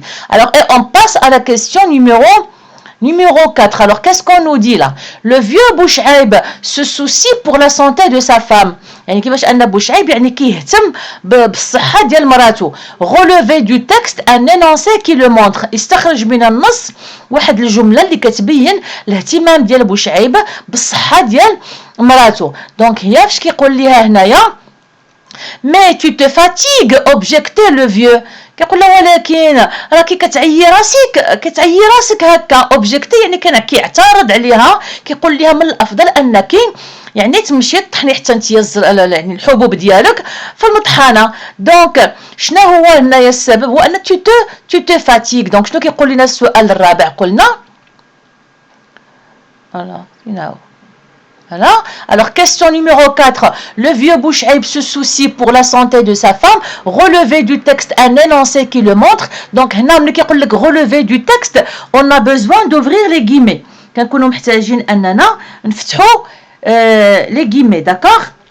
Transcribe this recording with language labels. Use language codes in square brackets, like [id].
[fr] Alors, on passe à la question numéro 4. Alors, qu'est-ce qu'on nous dit là? Le vieux Bouchaïb se soucie pour la santé de sa femme. [ar] يعني كيفاش أن بوشعيب يعني كيهتم بالصحة ديال مراته. [fr] Relevé du texte un énoncé qui le montre. [ar] استخرج من النص واحد الجملة اللي كتبين الاهتمام ديال بوشعيب بالصحة ديال مراته. دونك هي فاش كيقول ليها هنايا mais tu te fatigues objectait le vieux. كيقول لها ولكن راكي كتعيي راسك هكا. اوبجيكتي يعني كان كيعترض عليها، كيقول لها من الافضل انك يعني تمشي تطحني حتى انت يعني الحبوب ديالك في المطحنه. دونك شنو هو هنايا السبب؟ هو ان tu te fatigues. دونك شنو كيقول لنا السؤال الرابع؟ قلنا Voilà. [fr] Alors, question numéro 4. Le vieux Bouchaïb se soucie pour la santé de sa femme. Relevé du texte un énoncé qui le montre. Donc, relevé du texte, on a besoin d'ouvrir les guillemets. [ar] كنكونوا محتاجين أننا نفتحوا les guillemets, d'accord?